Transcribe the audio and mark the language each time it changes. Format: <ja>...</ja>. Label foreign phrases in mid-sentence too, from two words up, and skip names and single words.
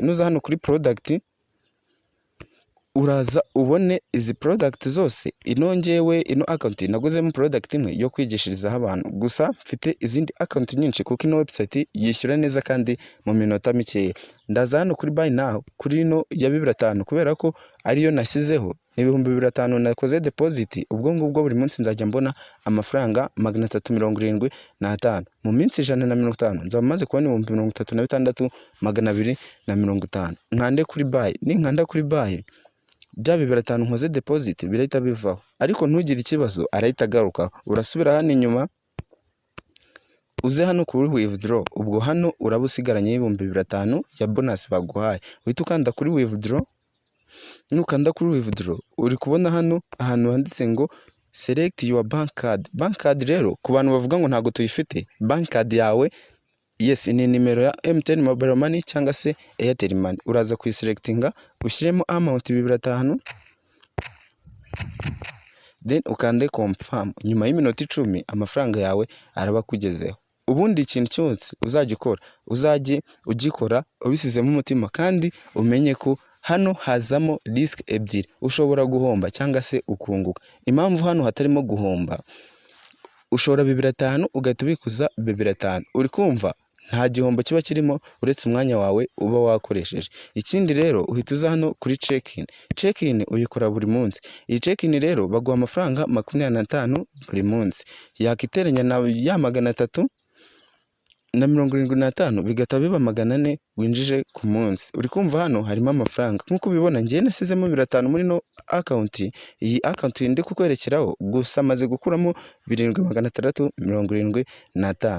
<rw>Nuza hano kuri product uraza ubone izi product zose. Inongewe ino account naguzemo product imwe yo kwigishirizaho abantu, gusa mfite izindi account nyinshi kuko ino website yishyura neza kandi mu minota mikeya. Ndaza hano kuri</rw> <en>buy now</en> <rw>kuri ino ya 2005 kubera ko ariyo nashyizeho ibihumbi 2005 nakoze deposit. Ubwo ngubwo buri munsi nzajya mbona amafaranga 375 mu minsi 150 nzaba maze kubona 36,250. Nkande kuri buy, ninkanda kuri buy bya 2005 nkoze deposit birahita bivaho, ariko ntugire ikibazo arahita agaruka. Urasubira hano inyuma uze hano kuri withdraw. Ubwo hano uraba usigaranye ibihumbi 2005 ya bonus baguhaye, uhita ukanda kuri withdraw. Nukanda kuri withdraw uri kubona hano ahantu handitse ngo</rw> <en>select your bank card. Bank card</en> <rw>rero ku bantu bavuga ngo ntago tuyifite,</rw> <en>bank card</en> <rw>yawe yes ni nimero ya MTN Mobile Money cyangwa se Airtel Money. Uraza kuyiselectinga ushyiremo amount 2005, then ukande confirm. Nyuma y'iminota 10 amafaranga yawe araba kugezeho. Ubundi ikintu cyose uzajya ukora uzajye ugikora ubisizemo umutima, kandi umenye ko hano hazamo risk ebyiri, ushobora guhomba cyangwa se ukunguka. Impamvu hano hatarimo guhomba, ushobora 2005 ugahita ubikuza 2005. Uri kumva nta gihombo kiba kirimo uretse umwanya wawe uba wakoresheje. Ikindi rero uhita uza hano kuri check-in. Check-in uyikora buri munsi. Iyi check-in rero baguha amafaranga 25 buri munsi, yakiteranya na ya 375 bigata biba 400 winjije ku munsi. Uri kumva hano harimo amafaranga nkuko ubibona. Ngiye nasizemo 2005 muri no account. Iyi account ndi kukwerekeraho gusa maze gukuramo 7675.</rw>